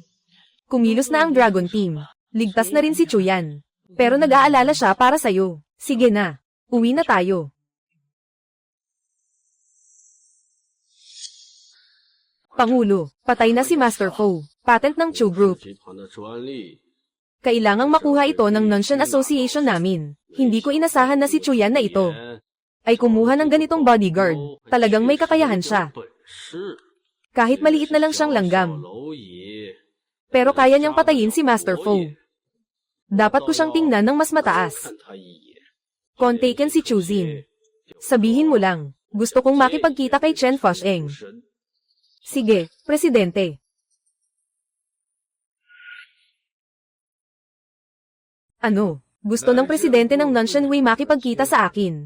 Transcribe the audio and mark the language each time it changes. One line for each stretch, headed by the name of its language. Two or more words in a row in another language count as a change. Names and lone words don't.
Filipino: Kumilos na ang Dragon Team. Ligtas na rin si Chuyan. Pero nag-aalala siya para sa'yo. Sige na. Uwi na tayo. Pangulo, patay na si Master Fu. Patent ng Chu Group.
Chinese: 集团的专利，
Filipino: Kailangang makuha ito ng Nanshan Association namin. Hindi ko inasahan na si Chuyan na ito
Chinese: 年
Filipino: ay kumuha ng ganitong bodyguard. Talagang may kakayahan siya.
Chinese: 本事，
Filipino: Kahit maliit na lang siyang
Chinese: 小
Filipino: langgam.
Chinese: 蝼蚁，
Filipino: Pero kaya niyang patayin si Master Fu. Dapat ko siyang tingnan ng mas mataas.
Chinese: 看他一眼，
Filipino: Kontaken si Chuzin. Sabihin mo lang, gusto kong makipagkita kay Chen Fusheng.
Chinese: 神，
Filipino: Sige, Presidente. Ano? Gusto ng Presidente ng Nanshan Hui makipagkita sa akin?